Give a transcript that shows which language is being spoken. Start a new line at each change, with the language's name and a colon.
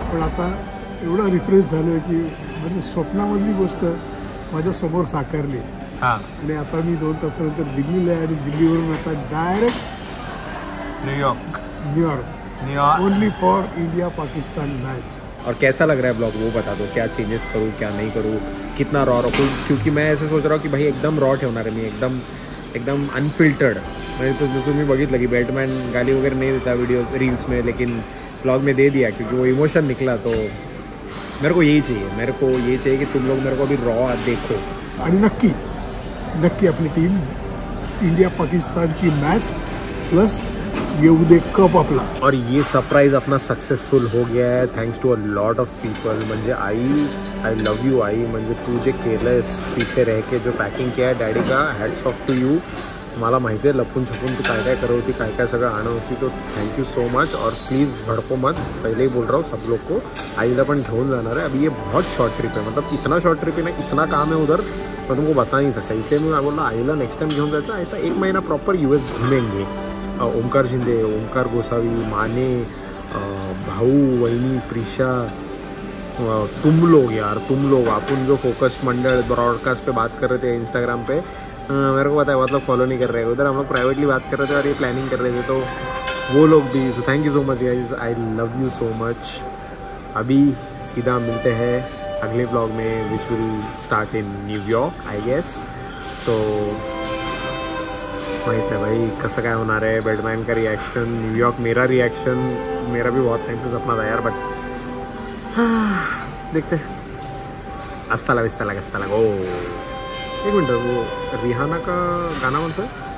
Marathi: पण आता एवढा रिफ्रेश झालो की म्हणजे स्वप्नामधली गोष्ट माझ्यासमोर साकारली. हां आणि आता मी 2 तासानंतर दिल्लीला आहे आणि दिल्लीवरून आता direct New York
English: Only for India Pakistan match.
Hindi: और कैसा लग रहा है ब्लॉग वो बता दो. क्या चेंजेस करूँ क्या नहीं करूँ. कितना रॉ रखूँ, क्योंकि मैं ऐसे सोच रहा हूँ की
Marathi: भाई एकदम रॉ ठेवणार आहे मी, एकदम अनफिल्टर्ड. म्हणजे तो तुम्ही बघितलं की
Hindi: बेल्टमॅन गाली वगैरे नहीं देता वीडियो रील्स में, लेकिन ब्लॉग में दे दिया क्योंकि वो इमोशन निकला. तो मेरे को यही चाहिए कि तुम लोग मेरे को अभी रॉ देखो.
Marathi: आणि नक्की आपली टीम इंडिया पाकिस्तानची मॅच प्लस येऊ दे कप आपला.
Hindi: और ये सरप्राइज अपना सक्सेसफुल हो गया है
English: Thanks to a lot of people.
Hindi: म्हणजे आई लव यू आई.
Marathi: म्हणजे तू जे केलंस
Hindi: पीछे रह के जो पॅकिंग किया है डॅडी का,
English: Hats off to you.
Marathi: मला माहिती आहे लपून छपून तू काय काय करत होती, काय सगळं आणत होती.
English: तो thank you so much.
Hindi: और प्लीज़ भड़को मत, पहले ही बोल रहा हूँ सब लोग को.
Marathi: आईला पण घेऊन जाणार
Hindi: है. अभी ये बहुत शॉर्ट ट्रिप है, मतलब इतना शॉर्ट ट्रिप है ना, इतना काम है उधर मैं तुमको बता नहीं सकता. इसलिए मैं बोला
Marathi: आईला नेक्स्ट टाइम घेऊन जायचं.
Hindi: ऐसा 1 महीना प्रॉपर US घूमेंगे. ओमकार शिंदे, ओमकार गोसावी, माने, भाऊ, वहिनी, प्रिशा, तुम लोग अपन जो फोकस मंडल ब्रॉडकास्ट पे बात कर रहे थे इंस्टाग्राम पे, मेरे को पता है मतलब फॉलो नहीं कर रहे हैं. उधर हम लोग प्राइवेटली बात कर रहे थे और ये प्लानिंग कर रहे थे, तो वो लोग भी.
English: So thank you so much guys, I love you so much.
Hindi: अभी सीधा मिलते हैं अगले ब्लॉग में
English: Which will start in New York I guess.
Marathi: So माहित है भाई कसं काय होणार आहे.
Hindi: बेल्टमॅन का रिएक्शन, न्यूयॉर्क मेरा रिएक्शन, मेरा भी बहुत टाइम से सपना था यार, बट देखते. हस्ता लगा. ओ एक मिनट, वो रिहाना का गाना कौन सा है?